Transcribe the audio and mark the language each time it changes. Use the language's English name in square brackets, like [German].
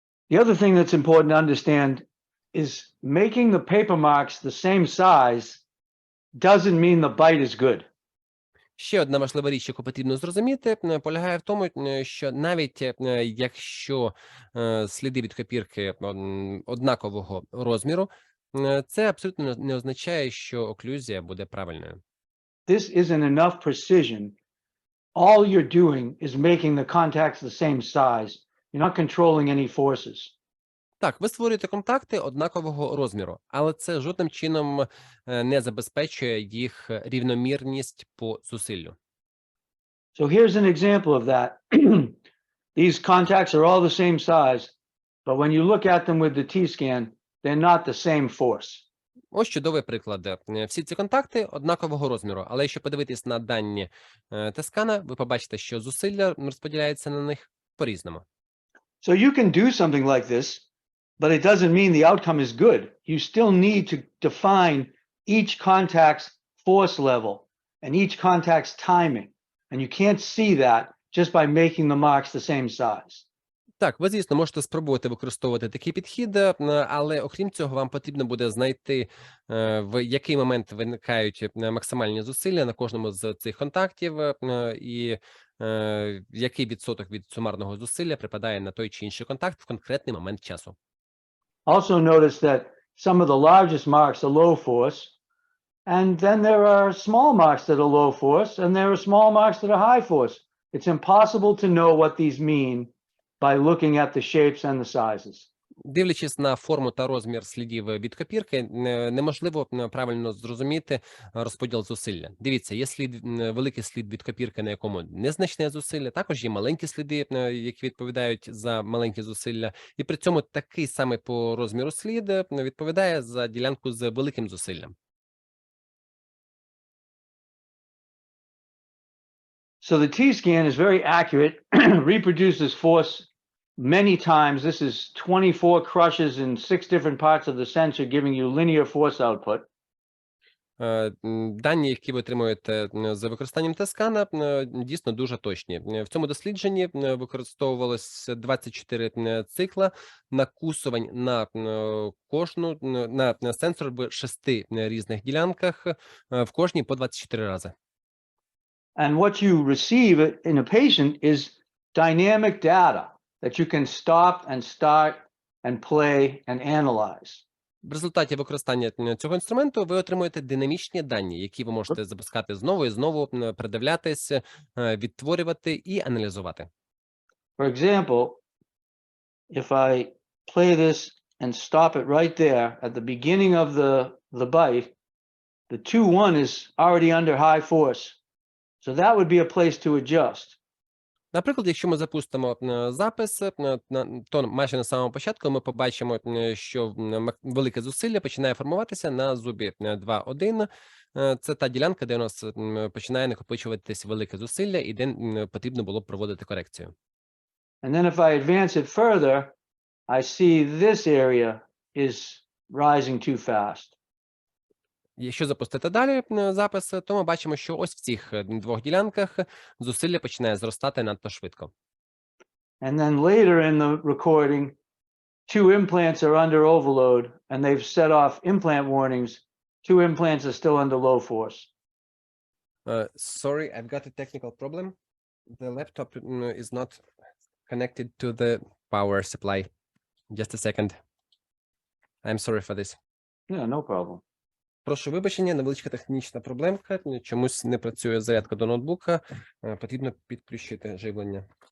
[English] The other thing that's important to understand is making the paper marks the same size doesn't mean the bite is good. [Ukrainian] Ще одна важлива річ, яку потрібно зрозуміти, полягає в тому, що навіть якщо сліди від копірки однакового розміру, це абсолютно не означає, що оклюзія буде правильною. [English] This isn't enough precision. All you're doing is making the contacts the same size. You're not controlling any forces. [Ukrainian] Так, ви створюєте контакти однакового розміру, але це жодним чином не забезпечує їх рівномірність по зусиллю. [English] So here's an example of that. These contacts are all the same size, but when you look at them with the T-scan, they're not the same force. [Ukrainian] Ось чудовий приклад. Всі ці контакти однакового розміру, але якщо подивитись на дані Т-скана, ви побачите, що зусилля розподіляється на них по-різному. [English] So you can do something like this, but it doesn't mean the outcome is good. You still need to define each contact's force level and each contact's timing. And you can't see that just by making the marks the same size. [Ukrainian] Так, ви, звісно, можете спробувати використовувати такий підхід, але окрім цього, вам потрібно буде знайти, в який момент виникають максимальні зусилля на кожному з цих контактів, і який відсоток від сумарного зусилля припадає на той чи інший контакт в конкретний момент часу. [English] Also notice that some of the largest marks are low force, and then there are small marks that are low force, and there are small marks that are high force. It's impossible to know what these mean by looking at the shapes and the sizes. [Ukrainian] Дивлячись на форму та розмір слідів від копірки, неможливо правильно зрозуміти розподіл зусилля. Дивіться, є великий слід від копірки, на якому незначне зусилля, також є маленькі сліди, які відповідають за маленькі зусилля, і при цьому такий самий по розміру слід відповідає за ділянку з великим зусиллям. [English] So the T-scan is very accurate, reproduces force many times. This is 24 crushes in 6 different parts of the sensor, giving you linear force output. [Ukrainian] Дані, які ви отримуєте за використанням T-скана, дійсно дуже точні. В цьому дослідженні використовувалося 24 цикла накусувань на кожну на сенсор в 6 різних ділянках, в кожній по 24 рази. [English] And what you receive in a patient is dynamic data that you can stop and start and play and analyze. [Ukrainian] В результаті використання цього інструменту ви отримуєте динамічні дані, які ви можете запускати знову і знову, передивлятись, відтворювати і аналізувати. [English] For example, if I play this and stop it right there at the beginning of the bite, the 2-1 is already under high force. So that would be a place to adjust. [Ukrainian] Наприклад, якщо ми запустимо запис, то майже на самому початку ми побачимо, що велике зусилля починає формуватися на зубі 2-1. Це та ділянка, де у нас починає накопичуватись велике зусилля і де потрібно було б проводити корекцію. [English] And then if I advance it further, I see this area is rising too fast. [Ukrainian] Якщо запустити далі запис, то ми бачимо, що ось в цих двох ділянках зусилля починає зростати надто швидко. [English] And then later in the recording, 2 implants are under overload and they've set off implant warnings. 2 implants are still under low force. Sorry, I've got a technical problem. The laptop is not connected to the power supply. Just a second. I'm sorry for this. Yeah, no problem. [Ukrainian] Прошу вибачення, невеличка технічна проблемка, чомусь не працює зарядка до ноутбука, потрібно підключити живлення.